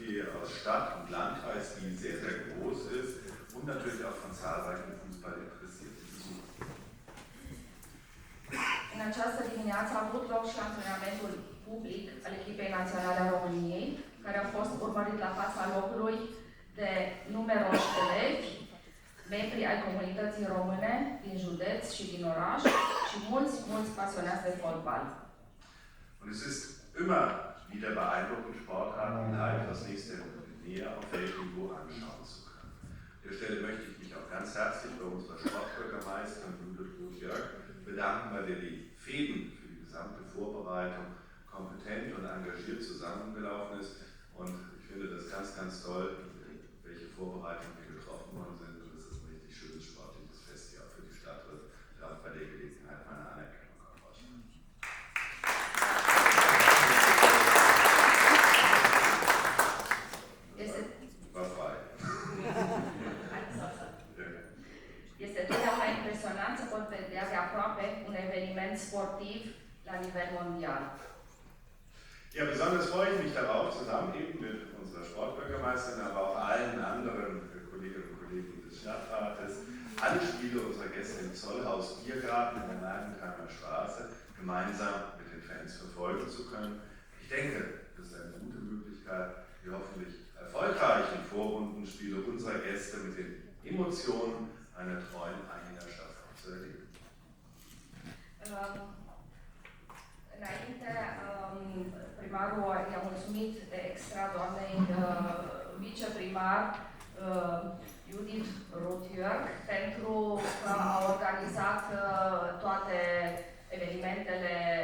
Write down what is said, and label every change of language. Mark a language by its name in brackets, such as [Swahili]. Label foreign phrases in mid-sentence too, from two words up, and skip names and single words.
[German] aus Stadt und Landkreis, die sehr, sehr groß ist und natürlich auch von zahlreichen Fußballinteressierten besucht. [Romanian] În această dimineață a avut loc și antrenamentul public al echipei naționale a României, care a fost urmărit la fața locului de numeroși elevi, membri ai comunității române din județ și din oraș și mulți pasionați de fotbal. [German] Und es ist immer wieder beeindruckend, Sportarten live aus nächster Nähe auf Weltniveau anschauen zu können. An der Stelle möchte ich mich auch ganz herzlich bei unserer Sportbürgermeisterin Jörg bedanken, bei der die Fäden für die gesamte Vorbereitung kompetent und engagiert zusammengelaufen ist. Und ich finde das ganz, ganz toll, welche Vorbereitungen hier getroffen worden sind. Und es ist ein richtig schönes sportliches Fest hier auch für die Stadt. Und darf bei der Gelegenheit meine Anerkennung auch aussprechen. War frei. [Romanian] Este totdeauna impresionant să pot vedea de aproape un eveniment sportiv la nivel mondial. [German] Ja, besonders freue ich mich darauf, zusammen eben mit unserer Sportbürgermeisterin, aber auch allen anderen Kolleginnen und Kollegen des Stadtrates, alle Spiele unserer Gäste im Zollhaus Biergarten in der Leimentheimer Straße gemeinsam mit den Fans verfolgen zu können. Ich denke, das ist eine gute Möglichkeit, die hoffentlich erfolgreichen Vorrundenspiele unserer Gäste mit den Emotionen einer treuen Anhängerschaft zu erleben. [Romanian] Înainte, primarul i-a mulțumit extra doamnei viceprimar Judith Roth-Jörg pentru că a organizat toate evenimentele